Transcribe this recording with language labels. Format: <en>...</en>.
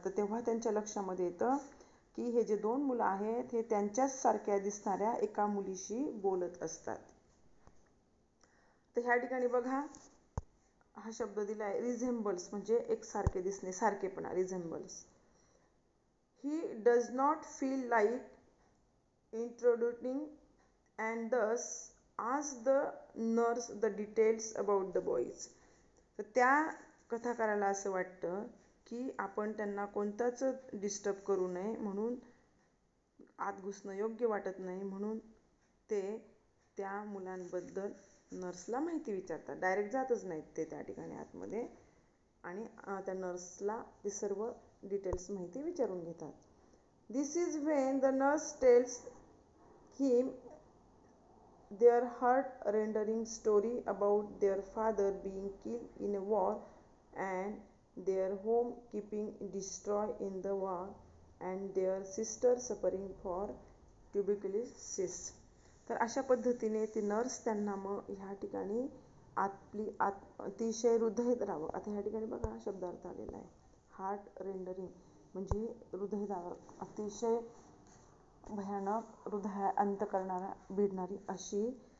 <mr>तर तेव्हा त्यांच्या लक्षामध्ये येतं की हे जे दोन मुलं आहेत हे त्यांच्याच सारख्या दिसणाऱ्या एका मुलीशी बोलत असतात. तर ह्या ठिकाणी बघा हा शब्द दिलाय रिझेम्बल्स, म्हणजे एकसारखे दिसणे, सारखेपणा, रिझेम्बल्स.</mr> <en>He does not feel like introducing and thus ask the nurse the details about the boys.</en> <mr>तर त्या कथाकाराला असं वाटतं की आपण त्यांना कोणताच डिस्टर्ब करू नये, म्हणून आत घुसणं योग्य वाटत नाही, म्हणून ते त्या मुलांबद्दल नर्सला माहिती विचारतात. डायरेक्ट जातच नाहीत ते त्या ठिकाणी आतमध्ये, आणि त्या नर्सला ते सर्व डिटेल्स माहिती विचारून घेतात.</mr> <en>This is when the nurse tells him their heart-rending story about their father being killed in a war and their home keeping destroyed in the war and their sister suffering for tuberculosis.</en> <mr>तर अशा पद्धतीने ती nurse त्यांना मग ह्या ठिकाणी आपली अतिशय हृदयद्रावक, आता ह्या ठिकाणी बघा हा शब्दार्थ आलेला आहे, हार्ट रेंडरिंग, म्हणजे हृदयद्रावक, अतिशय भयानक, हृदय अंत करणारा, भिडणारी अशी.</mr>